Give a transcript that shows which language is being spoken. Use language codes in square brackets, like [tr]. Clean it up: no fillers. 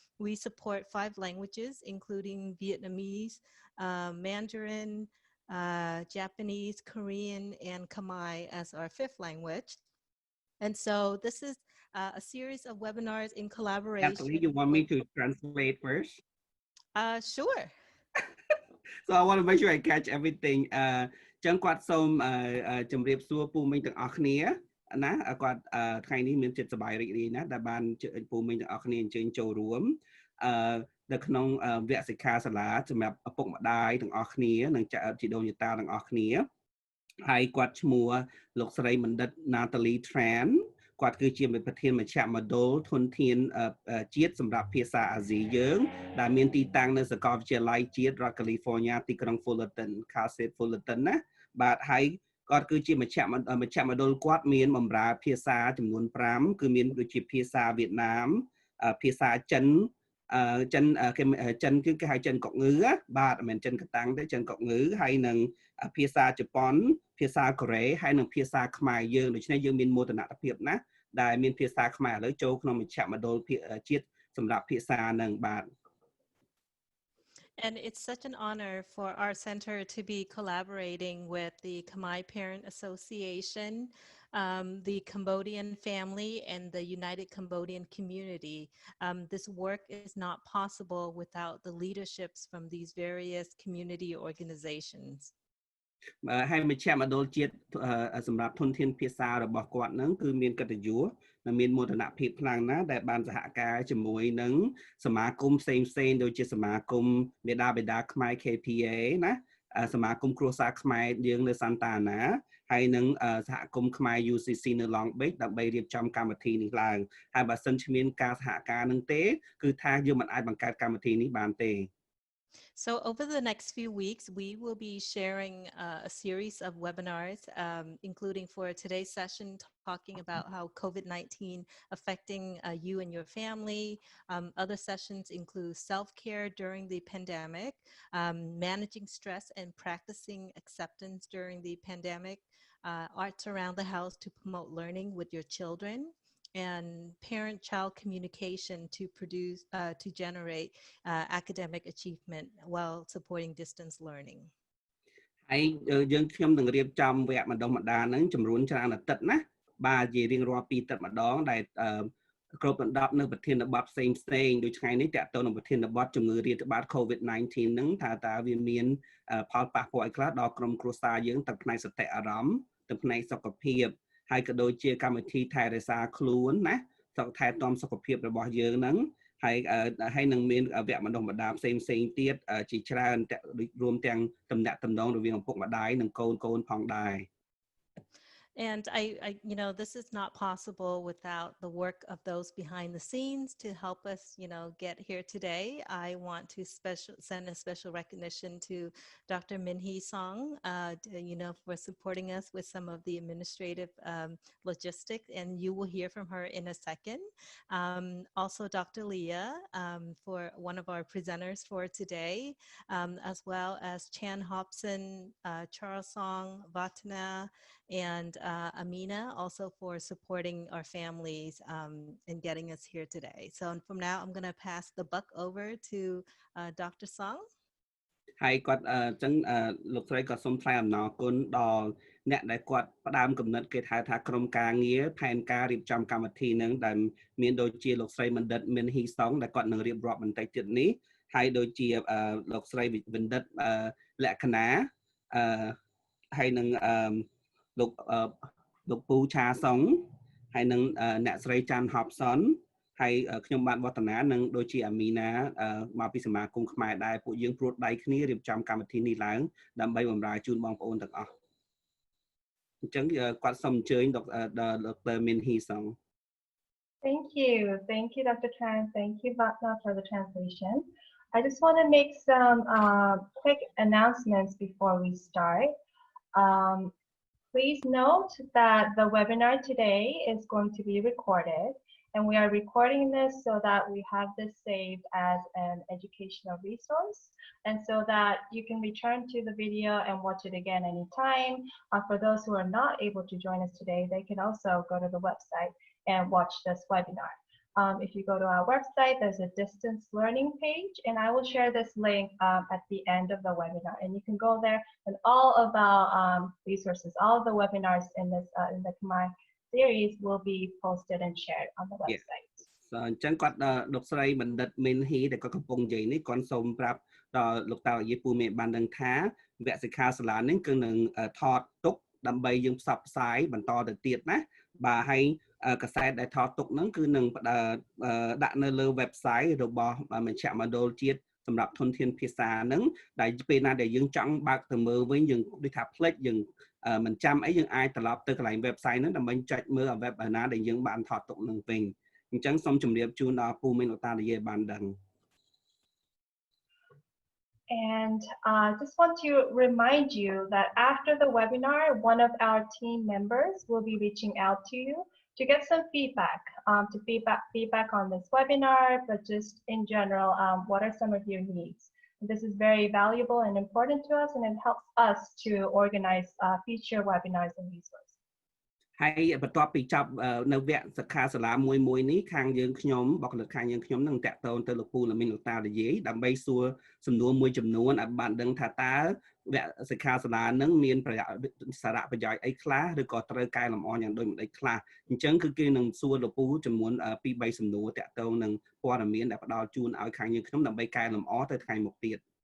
[en] We support 5 languages, including Vietnamese, Mandarin, Japanese, Korean, and Khmer as our 5th language. And so this is a series of webinars in Natalie, collaboration you want with, me to translate first? sure. So I want to make sure I catch everything. [km] ចឹងគាត់សូមជម្រាបសួរពូមីងទាំងអស់គ្នាណាគាត់ថ្ងៃនេះមានចិត្តសប្បាយរីករាយណាស់ដែលបានពូមីងទាំងអស់គ្នាអញ្ជើញចូលរួម នៅក្នុងវគ្គសិក្ខាសាលាសម្រាប់ឪពុកម្ដាយទាំងអស់គ្នានិងជីដូនជីតាទាំងអស់គ្នាហើយគាត់ឈ្មោះលោកស្រីបណ្ឌិត Natalie Tran គាត់គឺជាប្រធានមជ្ឈមណ្ឌលធនធានជាតិសម្រាប់ភាសាអាស៊ីយើងដែលមានទីតាំងនៅសាកលវិទ្យាល័យជាតិរដ្ឋ California ទីក្រុង Fullerton Cal State Fullerton ណាបាទហើយគាត់គឺជាមជ្ឈមណ្ឌលគាត់មានបម្រើភាសាចំនួន5គឺមានដូចជាភាសាវៀតណាមភាសាចិន ចិនគឺគេហៅចិនកុកងឺបាទមិនមែនចិនកតាំងទេចិនកុកងឺហើយនឹងភាសាជប៉ុនភាសាកូរ៉េហើយនិងភាសាខ្មែរយើងដូច្នេះយើងមានមោទនភាពណាស់ដែលមានភាសាខ្មែរឥឡូវចូលក្នុងមជ្ឈមណ្ឌលជាតិសម្រាប់ភាសានឹងបាទ [en] And it's such an honor for our center to be collaborating with the Khmer Parent Association, the Cambodian family, and the United Cambodian Community. This work is not possible without the leaderships from these various community organizations. ហើយមជ្ឈមណ្ឌលជាតិសម្រាប់ធនធានភាសារបស់គាត់នឹងគឺមានកិត្តិយសនិងមានមោទនភាពខ្លាំងណាស់ដែលបានសហការជាមួយនឹងសមាគមផ្សេងដូចជាសមាគមមេដាបេដាខ្មែរ KPA ណាសមាគមគ្រួសារខ្មែរយើងនៅ Santa Ana ហើយនឹងសហគមន៍ខ្មែរ UCC នៅ Long Beach ដើម្បីរៀបចំកម្មវិធីនេះឡើងហើយបើសិនជាមានការសហការនឹងទេគឺថាយើងមិនអាចបង្កើតកម្មវិធីនេះបានទេ So over the next few weeks, we will be sharing a series of webinars, including for today's session, talking about how COVID-19 affecting you and your family. Other sessions include self-care during the pandemic, managing stress and practicing acceptance during the pandemic, arts around the house to promote learning with your children, and parent-child communication to generate academic achievement while supporting distance learning. [km] ហើយយើងខ្ញុំនឹងរៀបចំវគ្គបណ្ដុះបណ្ដាលហ្នឹងចំនួនច្រើនអាទិត្យណាបាទជារៀងរាល់2អាទិត្យម្ដងដែលគ្រប់ដណ្ដប់នៅប្រធានបទផ្សេងដូចថ្ងៃនេះតើតើនៅប្រធានបទជំងឺរាតត្បាត COVID-19 ហ្នឹងថាតើវាមាន ផលប៉ះពាល់អីខ្លះដល់ក្រុមគ្រួសារយើងទាំងផ្នែកសតិអារម្មណ៍ទាំងផ្នែកសុខភាពហើយក៏ដូចជាកម្មវិធីថែរក្សាខ្លួនណាថែទាំសុខភាពរបស់យើងហ្នឹងហើយនឹងមានវគ្គបណ្ដុះបណ្ដាលផ្សេងទៀតជាច្រើនរួមទាំងតំណាក់តំណងរវាងឪពុកម្ដាយនិងកូនផងដែរ [en] And this is not possible without the work of those behind the scenes to help us, get here today. I want to send a special recognition to Dr. Min Hee Song, for supporting us with some of the administrative logistics, and you will hear from her in a second. Also, Dr. Leah, for one of our presenters for today, as well as Chan Hobson, Charles Song, Vatana, and Amina, also for supporting our families and getting us here today. So from now, I'm going to pass the buck over to Dr. Song. [km] ហើយគាត់ចឹងលោកស្រីក៏សូមថ្លែងអំណរគុណដល់អ្នកដែលគាត់ផ្ដើមគំនិតគេហៅថាក្រុមការងារផែនការរៀបចំកម្មវិធីនឹងដែលមានដូចជាលោកស្រីបណ្ឌិតមានហ៊ីសងដែលគាត់នឹងរៀបរាប់បន្តិចទៀតនេះហើយដូចជាលោកស្រីបណ្ឌិតលក្ខណា ហើយនឹងលោកពូឆាសុងហើយនឹងអ្នកស្រីចាន់ហបសុនហើយខ្ញុំបាទវឌ្ឍនានិងដូចជាអាមីណាមកពីសមាគមខ្មែរដែរពួកយើងព្រួតដៃគ្នារៀបចំកម្មវិធីនេះឡើងដើម្បីបម្រើជូនបងប្អូនទាំងអស់អញ្ចឹងគាត់សូមអញ្ជើញដល់ដុកទ័រមីនហ៊ីសុង [en] Thank you. Thank you, Dr. Tran. Thank you, Vatna, for the translation. I just want to make some quick announcements before we start. Um, Please note that the webinar today is going to be recorded, and we are recording this so that we have this saved as an educational resource, and so that you can return to the video and watch it again anytime. For those who are not able to join us today, they can also go to the website and watch this webinar. If you go to our website, there's a distance learning page, and I will share this link at the end of the webinar. And you can go there, and all of our resources, all of the webinars in this in the Khmer series will be posted and shared on the website. [km] អញ្ចឹងគាត់លោកស្រីបណ្ឌិតមេនហ៊ីដែលគាត់កំពុងនិយាយនេះគាត់សូមប្រាប់ដល់លោកតាយាយពូមេបានដឹងថាវគ្គសិក្ខាសាលានេះគឺនឹងថតទុកដើម្បីយើងផ្សព្វផ្សាយបន្តទៅទៀតណាបាទហើយកសែតដែលថតទុកហ្នឹងគឺនឹង ដាក់នៅលើ website របស់មជ្ឈមណ្ឌលជាតិសម្រាប់ធនធានភាសាហ្នឹងដែលពេលណាដែលយើងចង់បើកទៅមើលវិញយើងដូចថាផ្លេចយើងមិនចាំអីយើងអាចត្រឡប់ទៅកន្លែង website ហ្នឹងដើម្បីចុចមើល webinar ដែលយើងបានថតទុកហ្នឹងវិញអញ្ចឹងសូមជម្រាបជូនដល់ពូមីងលោកតានិយាយបានដឹង [en] And just want to remind you that after the webinar, one of our team members will be reaching out to you to get some feedback, feedback on this webinar, but just in general, what are some of your needs? This is very valuable and important to us, and it helps us to organize future webinars and resources. [km] ហើយបន្ទាប់ពីចប់នៅវគ្គសិក្ខាសាលាមួយនេះខាងយើងខ្ញុំបកលខាងយើងខ្ញុំនឹងតាក់ទងទៅលោកពូលមីងលោកតានិយាយដើម្បីសួរសំណួរមួយចំនួនឲ្យបានដឹងថាតើវគ្គសិក្ខាសាលានឹងមានសារៈប្រយោជន៍អីខ្លះឬក៏ត្រូវកែលម្អយ៉ាងដូចម្តេចខ្លះអញ្ចឹងគឺគេនឹងសួរលោកពូចំនួន 2-3 សំណួរតាក់ទងនឹងព័ត៌មានដែលផ្ដល់ជូនឲ្យខាងយើងខ្ញុំដើម្បីកែលម្អទៅថ្ងៃមុខទៀត